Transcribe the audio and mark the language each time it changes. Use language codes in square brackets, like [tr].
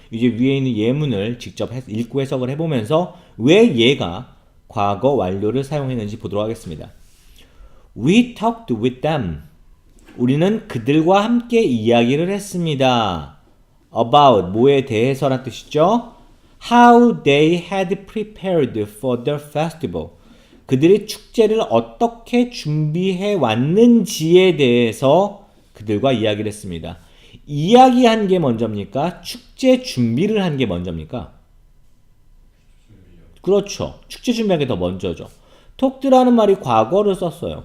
[ko] 이제 위에 있는 예문을 직접 읽고 해석을 해보면서 왜 얘가 과거 완료를 사용했는지 보도록 하겠습니다. [en] We talked with them. [ko] 우리는 그들과 함께 이야기를 했습니다. [en] About, [ko] 뭐에 대해서란 뜻이죠? [en] How they had prepared for the festival. [ko] 그들이 축제를 어떻게 준비해 왔는지에 대해서 그들과 이야기를 했습니다. 이야기한 게 먼저입니까? 축제 준비를 한 게 먼저입니까? 그렇죠. 축제 준비한 게 더 먼저죠. 톡드라는 말이 과거를 썼어요.